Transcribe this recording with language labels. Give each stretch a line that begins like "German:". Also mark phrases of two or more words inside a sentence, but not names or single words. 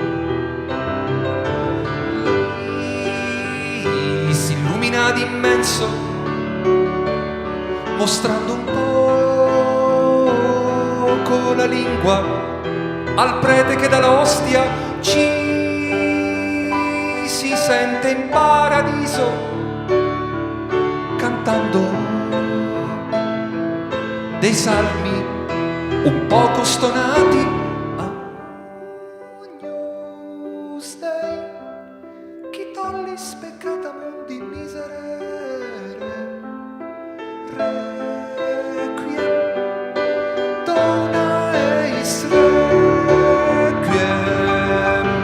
Italian: Lì si illumina d'immenso mostrando un poco la lingua al prete che dall'ostia ci si sente in paradiso cantando dei salmi un poco stonati.
Latin: Agnus Dei, chi tollis peccata mundi miserere, requiem, dona eis requiem.